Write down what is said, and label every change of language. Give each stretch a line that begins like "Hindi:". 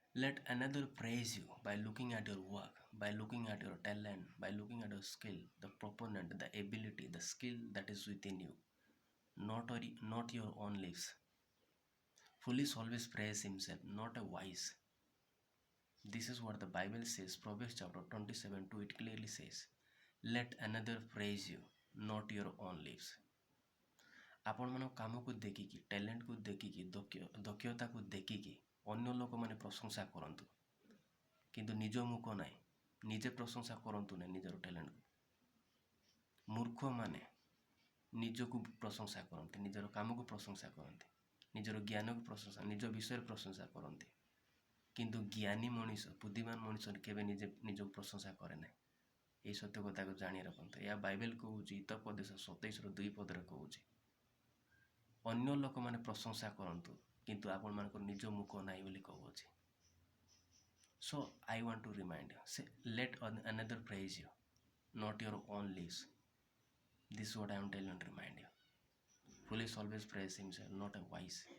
English: Let another praise you by looking at your work, by looking at your talent, by looking at your skill, the proponent, the ability, the skill that is within you, not your own lips. Foolish always praise himself, not a wise. This is what the Bible says, Proverbs chapter 27:2. It clearly says, let another praise you, not your own lips.
Odia: ଆପଣମାନଙ୍କ କାମକୁ ଦେଖିକି, ଟ୍ୟାଲେଣ୍ଟକୁ ଦେଖିକି, ଦକ୍ଷତାକୁ ଦେଖିକି ଅନ୍ୟ ଲୋକମାନେ ପ୍ରଶଂସା କରନ୍ତୁ, କିନ୍ତୁ ନିଜ ମୁଖ ନାହିଁ, ନିଜେ ପ୍ରଶଂସା କରନ୍ତୁ ନାହିଁ ନିଜର ଟ୍ୟାଲେଣ୍ଟକୁ। ମୂର୍ଖମାନେ ନିଜକୁ ପ୍ରଶଂସା କରନ୍ତି, ନିଜର କାମକୁ ପ୍ରଶଂସା କରନ୍ତି, ନିଜର ଜ୍ଞାନକୁ ପ୍ରଶଂସା, ନିଜ ବିଷୟରେ ପ୍ରଶଂସା କରନ୍ତି, କିନ୍ତୁ ଜ୍ଞାନୀ ମଣିଷ, ବୁଦ୍ଧିମାନ ମଣିଷ କେବେ ନିଜକୁ ପ୍ରଶଂସା କରେ ନାହିଁ। ଏହି ସତ୍ୟ କଥାକୁ ଜାଣି ରଖନ୍ତୁ। ଏହା ବାଇବେଲ କହୁଛି, ହିତୋପଦେଶ 27:2 କହୁଛି, ଅନ୍ୟ ଲୋକମାନେ ପ୍ରଶଂସା କରନ୍ତୁ, କିନ୍ତୁ ଆପଣମାନଙ୍କର ନିଜ ମୁଖ ନାହିଁ ବୋଲି କହୁଅଛି।
English: So I want to remind you, say, let another praise you, not your own lips. This is what I am telling you to remind you. Foolish always praise himself, not a wise.